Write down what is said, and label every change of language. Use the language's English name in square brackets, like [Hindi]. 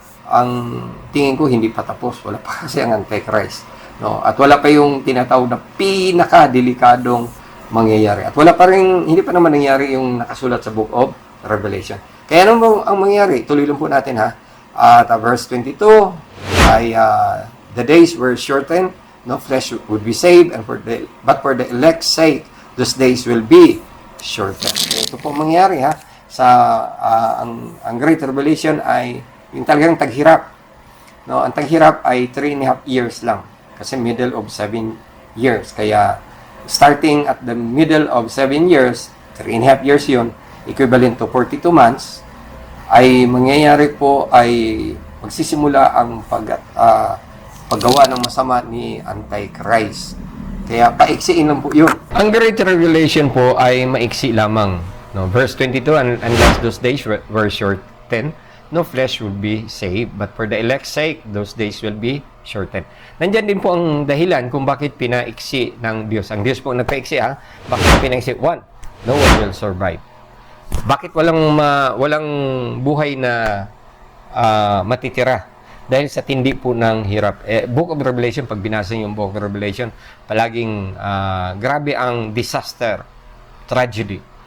[Filipino] ang tingin ko hindi pa tapos. Wala pa kasi ang Antichrist. No? At wala pa yung tinatawag na pinaka-delikadong mangyayari. At wala pa rin, hindi pa naman nangyari yung nakasulat sa Book of Revelation. Kaya ano mo ang mangyayari? Tuloy lang po natin ha. At verse 22 ay [English] the days were shortened, no flesh would be saved, but for the elect's sake, those days will be shortened. [Filipino] Ito po mangyayari ha. Sa ang Great Revelation ay yung talagang taghirap. No, ang taghirap ay 3.5 years lang kasi middle of 7 years. Kaya [English] starting at the middle of 7 years, [Filipino] 3.5 years yun, equivalent to 42 months, ay mangyayari po ay magsisimula ang paggawa ng masama ni Antichrist. Kaya paiksiin lang po yun. Ang Great Revelation po ay maiksi lamang. [English] No, verse 22, unless those days were shortened, no flesh would be saved, but for the elect's sake, those days will be shortened. [Filipino] Nandyan din po ang dahilan kung bakit pinaiksi ng Diyos. Ang Diyos po nagpaiksi ha. Bakit pinaiksi? [English] One, no one will survive. [Filipino] Bakit walang buhay na matitira? Dahil sa tindi po ng hirap. Book of Revelation, pag binasa yung Book of Revelation, palaging grabe ang disaster, tragedy.